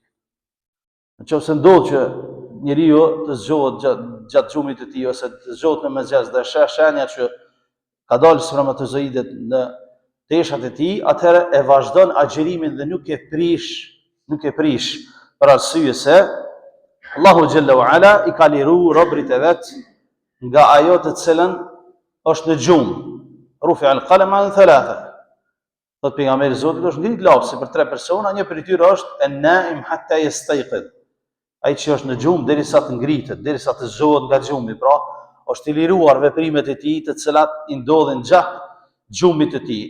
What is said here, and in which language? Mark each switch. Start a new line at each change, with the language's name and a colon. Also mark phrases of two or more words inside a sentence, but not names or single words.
Albanian: Në qoftë se ndodh që njeriu të zgjohet gjatë gjumit të tij ose të zgjohet në mëngjes dhe sheh shenja që ka dalë spermatozoidet në teshat e tij, atëherë e vazhdon agjerimin dhe nuk e prish për arsye se Allahu
Arabic: جل وعلا
Albanian: I ka liru robrit e vet nga ajo të cilën është në gjumë.
Arabic: رفع القلم عن ثلاثة.
Albanian: Thot pejgamberi I Zotit është ngrit lapsi për 3 persona, një prej tyre është
Arabic: النائم حتى يستيقظ.
Albanian: Ai që është në gjumë derisa të ngritet, derisa të zgjohet nga gjumi, pra është I liruar veprimet e tij të cilat I ndodhin gjatë gjumit të tij.